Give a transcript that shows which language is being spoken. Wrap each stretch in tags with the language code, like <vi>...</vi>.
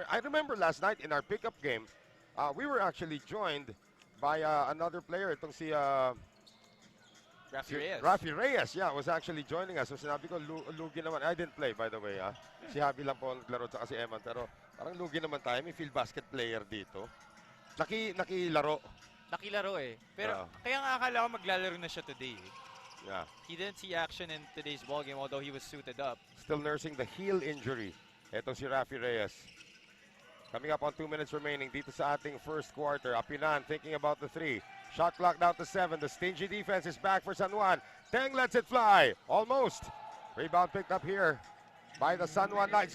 <en>I remember last night in our pickup game, we were actually joined by another player.</en> <tl>Itong si</tl> <en>Rafi Reyes, yeah, was actually joining us. So</en> <tl>sinabi ko, lugi naman.</tl> <en>I didn't play, by the way.</en> <tl>Si Javi lang po naglaro sa si Eman. Pero parang lugi naman tayo. May field basket player dito. Nakilaro. Nakilaro eh. Pero kaya nga akala ko maglalaro na siya today. Yeah.</tl> <en>He didn't see action in today's ballgame, although he was suited up. Still nursing the heel injury.</en> <tl>Ito si</tl> <en>Rafi Reyes. Coming up on 2 minutes remaining</en> <tl>dito sa ating</tl> <en>first quarter. Apinan thinking about the three. Shot clock down to 7. The stingy defense is back for San Juan. Teng lets it fly. Almost. Rebound picked up here by the San Juan Knights.</en>